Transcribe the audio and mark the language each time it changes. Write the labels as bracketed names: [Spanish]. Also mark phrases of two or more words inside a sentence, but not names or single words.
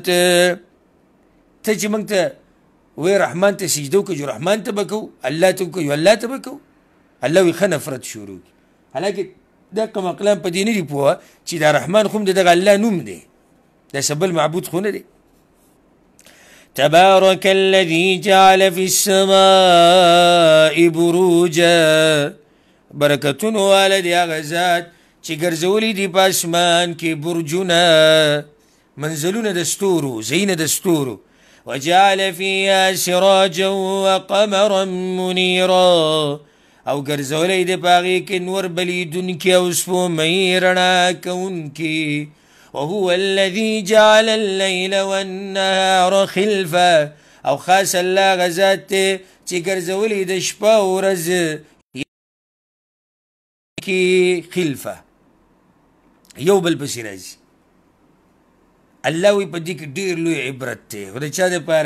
[Pashto] ته چې موږ ته وی رحمان ته سجده وکړو، رحمان ته به کوو، الله ته وکړو الله ته به کوو. الله وی ښه نفرت شروع کړي. حالانکې دا کوم اقلام په دې نه دي پوهه چې دا رحمان خو هم د دغه الله نوم دی، دا څه بل معبود خو نه دی. [Arabic] تبارك الذي جعل في السماء بروجا، [Pashto] برکتونو والا دی هغه ذات چې ګرځولی دي په اسمان کې برجونه، منزلونه د ستورو، ځایونه د ستورو. [Arabic] وجعل فيها سراجا وقمرا منيرا، [Pashto] او ګرځولی دی په هغې کې نور بلیدونکي او سپومۍ رڼا کوونکي. [Arabic] وهو الذي جعل الليل والنهار خلفا، [Pashto] او خاص الله هغه ذات دی چې ګرځولی د شپه او ورځ کې خلفه، یو بل پسې راځي. الله وی په دې کې ډېر لوی عبرت دی، خو د چا دپاره؟